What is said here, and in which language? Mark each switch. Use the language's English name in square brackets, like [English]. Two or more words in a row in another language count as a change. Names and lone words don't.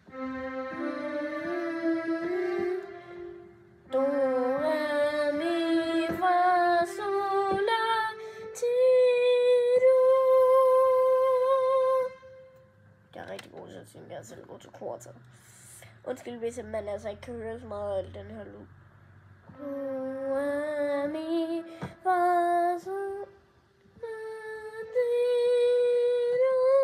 [Danish] Do, re, mi, fa, sol, la, ti, do. Jeg er rigtig god til at synge, jeg er selv god til kor til. Undskyld, hvis man altså ikke kan høre så meget af den her lyd. Do, re, mi, fa, sol, la, ti, do.